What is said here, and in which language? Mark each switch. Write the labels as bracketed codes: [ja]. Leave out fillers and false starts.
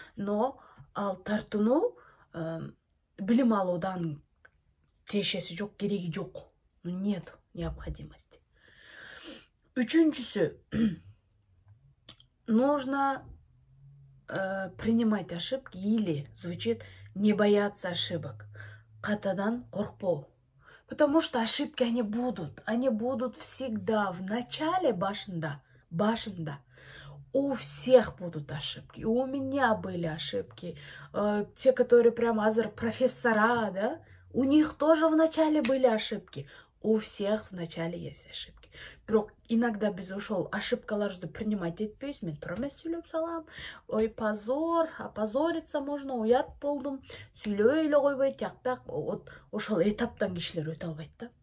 [ky] Но ал тартынуу билим алуудан тиешеси жок, кереги жок. [ru] Нет необходимости. Үчүнчүсү, нужно принимать ошибки или, звучит, не бояться ошибок. [ky] Катадан коркпоо. [ru] Потому что ошибки они будут всегда. В начале, башында. У всех будут ошибки. У меня были ошибки. Те, которые прям профессора, да, у них тоже в начале были ошибки. У всех в начале есть ошибки. [ky] Бирок [ru] иногда [ky] биз ошол ошибкаларыбызды принимать этпейбиз. Мен туура эмес сүйлөп салам. Ой, [ru] позор, опозориться можно, [ky] уят болдум. Сүйлөбөй эле койбойт, тияк. Вот ошол этаптан кишилер өтө албайт да.